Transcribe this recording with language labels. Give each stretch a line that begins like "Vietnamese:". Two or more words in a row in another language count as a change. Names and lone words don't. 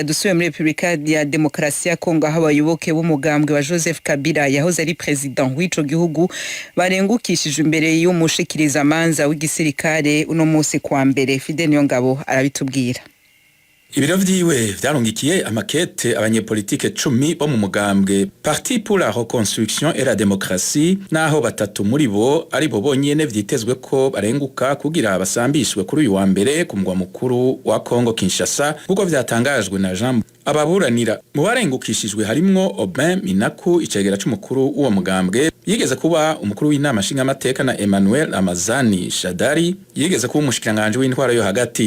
Rundi: Dusuye muri Republika ya Demokarasi ya Kongo aho abayoboke b'umugambwe wa Joseph Kabila yahoze ari president w'ico gihugu barengukishijwe imbere y'umushikiriza manza w'igisirikare uno munsi kwa mbere. Fidel Niyongabo arabitubwira. Ibiro vyiwe vyarungikiye amakete abanyepolitike 10 bo mu mugambwe Parti pour la Reconstruction et la Démocratie, naho batatu muri bo ari bo bonyene vyitezwe ko barenguka kugira basambishwe kuri uyu wa mbere ku mugwa mukuru wa Kongo Kinshasa, kuko vyatangajwe na Jean. Ababuranira mu barengukishijwe harimwo Aubin Minaku, icegera c'umukuru w'uwo mugambwe, yigeze kuba umukuru w'inama nshingamateka, na Emmanuel Amazani Shadari, yigeze kuba umushikiranganje w'intwaro yo hagati.